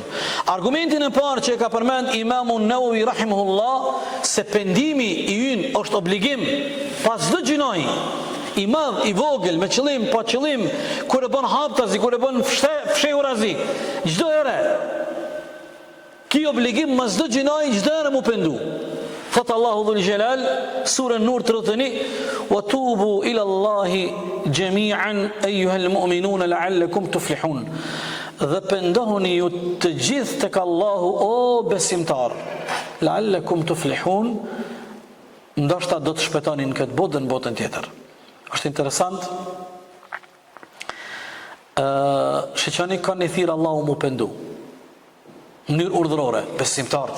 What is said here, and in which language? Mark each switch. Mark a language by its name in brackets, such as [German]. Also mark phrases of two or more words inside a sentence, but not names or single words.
[Albanian] Argumentin e parë që i ka përmend Imamu Nevevi rahimahullah, se pendimi i ynë është obligim pas çdo gjunahi, i madh, i vogël, me qëllim, pa qëllim, kur e bën haptazi, kur e bën fshehurazi, çdo herë ki obligim mas çdo gjinaj, çdo herë mu pendu. Thot Allahu [Arabic] ذو الجلال, sura Nur 31, وتوبوا إلى الله جميعا أيها المؤمنون لعلكم تفلحون. [Albanian] Dhe pendohuni ju të gjithë tek Allahu, o besimtar, [Arabic] لعلكم تفلحون, [Albanian] ndoshta do të shpëtoni në këtë botë dhe në botën tjetër. Është interesant, shëqani kanë një thirë Allahu mu pendu, në mënyrë urdhërore, besimtarët.